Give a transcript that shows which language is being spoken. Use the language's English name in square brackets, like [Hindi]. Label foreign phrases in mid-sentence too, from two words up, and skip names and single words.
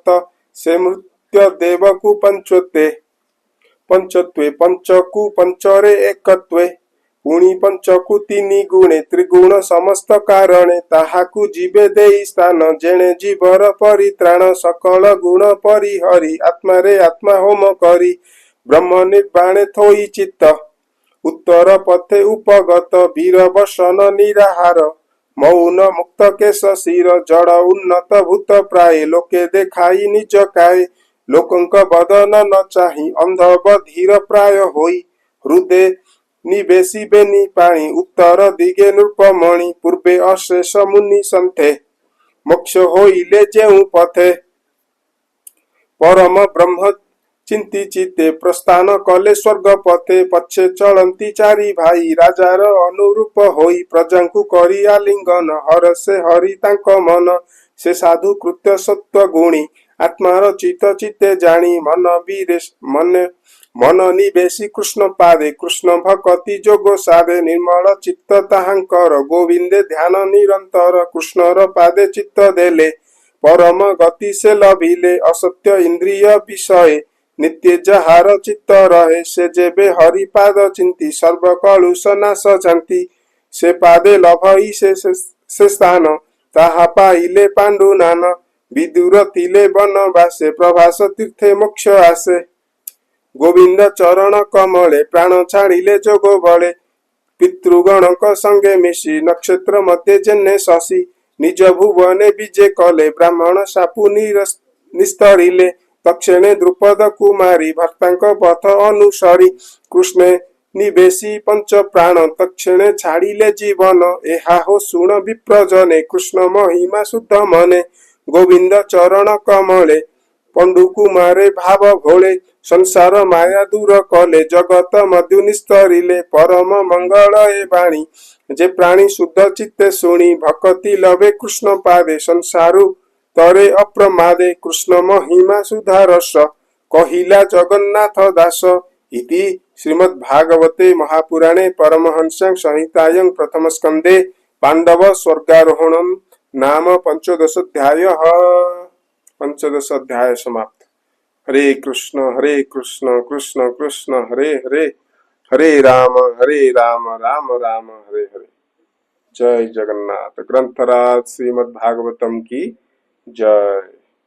[Odia] ସେ ମୃତ୍ୟ ଦେବକୁ ପଞ୍ଚତ୍ୱେ, ପଞ୍ଚକୁ ପଞ୍ଚରେ ଏକତ୍ୱେ। ପୁଣି ପଞ୍ଚକୁ ତିନି ଗୁଣେ, ତ୍ରିଗୁଣ ସମସ୍ତ କାରଣେ। ତାହାକୁ ଯିବେ ଦେଇ ସ୍ଥାନ, ଯେଣେ ଜୀବର ପରିତ୍ରାଣ। ସକଳ ଗୁଣ ପରିହରି, ଆତ୍ମାରେ ଆତ୍ମା ହୋମ କରି। ବ୍ରହ୍ମ ନିର୍ବାଣେ ଥୋଇ ଚିତ୍ତ, ଉତ୍ତର ପଥେ ଉପଗତ ବୀର ବସନ ନିରାହାର ମୌନ ମୁକ୍ତ କେଶ ଶିର ଜଡ଼ ଉନ୍ନତ ଭୂତ ପ୍ରାୟ ଲୋକେ ଦେଖାଈ ନିଜ କାୟ ଲୋକଂକ ବଦନ ନ ଚାହୀ ଅଂଧ ବଧିର ପ୍ରାୟ ହୋଈ ହୃଦୟ ନିବେଶୀ ବେନୀ ପାଣୀ ଉତ୍ତର ଦିଗେ ନୃପମଣି ପୂର୍ବେ ଅଶେଷ ମୁନି ସନ୍ଥେ ମୋକ୍ଷ ହୋଇଲେ ଜେଉ ପଥେ ପରମ ବ୍ରହ୍ମ ଚିଂତୀ ଚିତେ ପ୍ରସ୍ଥାନ କଲେ ସ୍ୱର୍ଗ ପଥେ ପଛେ ଚଲଂତୀ ଚାରି ଭାଈ ରାଜାର ଅନୁରୂପ ହୋଈ ପ୍ରଜାଂକୁ କରୀ ଆଲିଂଗନ ହର ସେ ହରି ତାଂକ ମନ ସେ ସାଧୁ କୃତ୍ୟ ସତ୍ୱ ଗୁଣୀ ଆତ୍ମାର ଚିତ ଚିତେ ଜାନୀ ମନ ବୀରେ ମନ ନିବେଶୀ କୃଷ୍ଣ ପାଦେ କୃଷ୍ଣ ଭକ୍ତି ଜୋଗ ସାଧେ ନିର୍ମଳ ଚିତ୍ତ ତାହାଂକର ଗୋବିଂଦେ ଧ୍ୟାନ ନିରଂତର କୃଷ୍ଣର ପାଦେ ଚିତ୍ତ ଦେଲେ ପରମ ଗତି ସେ ଲଭିଲେ ଅସତ୍ୟ ଇଂଦ୍ରିୟ ବିଷୟ ନିତ୍ୟ ଜହାର ଚିତ୍ତ ରହେ ସେ ଜେବେ ହରିପାଦ ଚିଂତୀ ସର୍ବ କଳୁଷ ନାଶ ଜାତୀ ସେ ପାଦେ ଲଭଈ ସେ ସ୍ଥାନ ତାହା ପାଇଲେ ପାଂଡୁ ନାନ ବିଦୁର ତିଲେ ବନବାସେ ପ୍ରଭାସ ତୀର୍ଥେ ମୋକ୍ଷ ଆସେ ଗୋବିଂଦ ଚରଣ କମଳେ ପ୍ରାଣ ଛାଡ଼ିଲେ ଜୋଗ ବଳେ ପିତୃଗଣକ ସଂଗେ ମିଶୀ ନକ୍ଷତ୍ର ମଧ୍ୟ ଜେନେ ଶଶି ନିଜ ଭୁବନେ ବିଜେ କଲେ ବ୍ରାହ୍ମଣ ସାପୁ ନିସ୍ତରିଲେ ତକ୍ଷଣେ ଦ୍ରୁପଦ କୁମାରୀ ଭକ୍ତାଂକ ପଥ ଅନୁସରୀ କୃଷ୍ଣେ ନିବେଶୀ ପଂଚ ପ୍ରାଣ ତକ୍ଷଣେ ଛାଡ଼ିଲେ ଜୀବନ ଏହା ହୋ ଶୁଣ ବିପ୍ରଜନେ କୃଷ୍ଣ ମହିମା ଶୁଦ୍ଧ ମନେ ଗୋବିଂଦ ଚରଣ କମଳେ ପଂଡୁ କୁମାରେ ଭାବ ଭୋଲେ ସଂସାର ମାୟା ଦୂର କଲେ ଜଗତ ମଧୁ ନିସ୍ତରିଲେ ପରମ ମଙ୍ଗଳ ଏ ବାଣୀ ଜେ ପ୍ରାଣୀ ଶୁଦ୍ଧ ଚିତ୍ତେ ଶୁଣୀ ଭକ୍ତି ଲଭେ କୃଷ୍ଣ ପାଦେ ସଂସାରୁ ତରେ ଅପ୍ରମାଦେ କୃଷ୍ଣ ମହିମା ସୁଧାରସ କହିଲା ଜଗନ୍ନାଥ ଦାସ [Sanskrit] इति श्रीमद्भागवते महापुराणे परमहंस्यां संहितायां प्रथम स्कंदे पांडव स्वर्गारोहणं नाम पंचदशोऽध्यायः पंचदश अध्याय समाप्त। हरे कृष्ण कृष्ण कृष्ण हरे हरे हरे राम राम राम हरे हरे। [Hindi] जय जगन्नाथ। ग्रंथराज श्रीमद्भागवतम की जय।